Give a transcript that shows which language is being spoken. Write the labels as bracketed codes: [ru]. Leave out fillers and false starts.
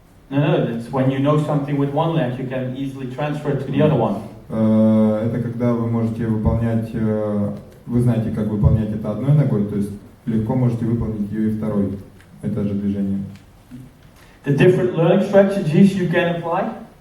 [en] No, that's when you know something with one leg, you can easily transfer it to the other one. [ru] Это когда вы можете выполнять, вы знаете, как выполнять это одной ногой, то есть легко можете выполнить ее и второй. Это же движение. [en] The different learning strategies you can apply.